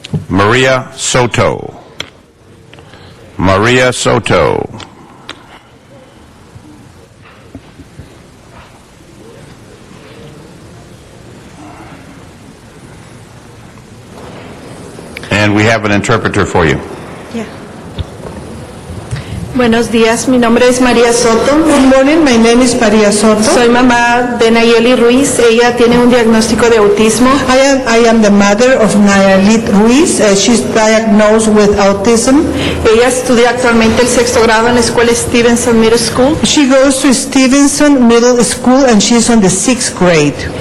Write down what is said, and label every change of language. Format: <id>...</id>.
<en>Maria Soto. Maria Soto. And we have an interpreter for you. Yeah.</en> <es>Buenos días, mi nombre es María Soto.</es> <en>Good morning, my name is María Soto.</en> <es>Soy mamá de Nayeli Ruiz. Ella tiene un diagnóstico de autismo.</es> <en>I am the mother of Nayeli Ruiz. She's diagnosed with autism.</en> <es>Ella estudia actualmente el 6º grado en la escuela Stevenson Middle School.</es> <en>She goes to Stevenson Middle School and she's on the 6th grade.</en>